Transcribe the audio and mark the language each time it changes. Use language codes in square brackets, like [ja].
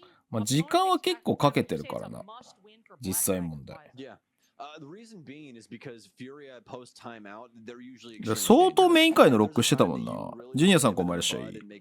[ja] まあ時間は結構かけてるからな。実際問題。 [en] Yeah. The reason being is because FURIA post timeout, they're usually [ja] 相当メイン界のロックしてたもんな。ジュニアさんこんばんいらっしゃい。